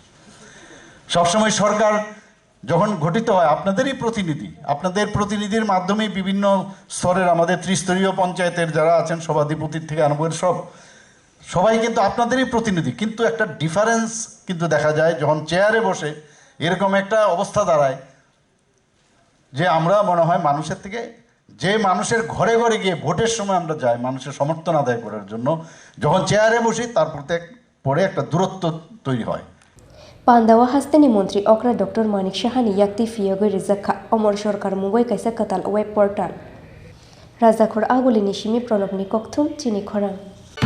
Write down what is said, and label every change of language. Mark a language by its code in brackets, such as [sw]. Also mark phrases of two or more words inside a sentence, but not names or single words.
[bn] সবসময় সরকার যখন গঠিত হয় আপনাদেরই প্রতিনিধি, আপনাদের প্রতিনিধির মাধ্যমেই বিভিন্ন স্তরের আমাদের ত্রিস্তরীয় পঞ্চায়েতের যারা আছেন সভাধিপতির থেকে আরম্ভ করে সবাই কিন্তু আপনাদেরই প্রতিনিধি, কিন্তু একটা ডিফারেন্স কিন্তু দেখা যায় যখন চেয়ারে বসে এরকম একটা অবস্থা দাঁড়ায় যে আমরা মনে হয় মানুষের থেকে, যে মানুষের ঘরে ঘরে গিয়ে ভোটের সময় আমরা যাই মানুষের সমর্থন আদায় করার জন্য, যখন চেয়ারে বসি তার পরে একটা দূরত্ব তৈরি হয়। [trp] Pandawa hasteni Mantri Okra Dr.Manik Sahani Yaktwi Phiyogwi Rwjakha Amar Sarkar Mungwi kaisa Kwtal [en] web portal. [trp] Rwjakha aguli nishimi pronobni kokthum Chini Khorang.